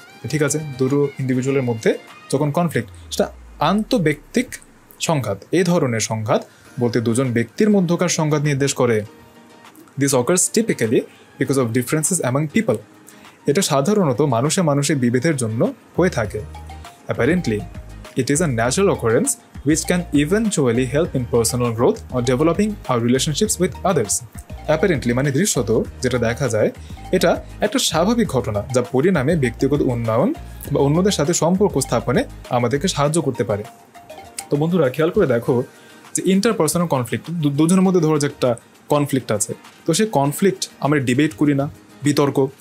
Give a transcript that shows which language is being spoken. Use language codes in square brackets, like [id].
[bn] ঠিক আছে, দুটো ইন্ডিভিজুয়ালের মধ্যে যখন কনফ্লিক্ট, সেটা আন্তঃব্যক্তিক সংঘাত। এই ধরনের সংঘাত বলতে দুজন ব্যক্তির মধ্যকার সংঘাত নির্দেশ করে। [en] This occurs typically because of differences among people. [bn] এটা সাধারণত মানুষে বিভেদের জন্য হয়ে থাকে। [en] Apparently it is a natural occurrence which can eventually help in personal growth or developing our relationships with others. [bn] Apparently মানে দৃশ্যত যেটা দেখা যায়, এটা একটা স্বাভাবিক ঘটনা যা পরিণামে ব্যক্তিগত উন্নয়ন বা অন্যদের সাথে সম্পর্ক স্থাপনে আমাদেরকে সাহায্য করতে পারে। তো বন্ধুরা খেয়াল করে দেখো যে ইন্টারপার্সোনাল কনফ্লিক্ট, দুজনের মধ্যে ধরো যে একটা কনফ্লিক্ট আছে, তো সেই কনফ্লিক্ট আমরা ডিবেট করি না, বিতর্ক।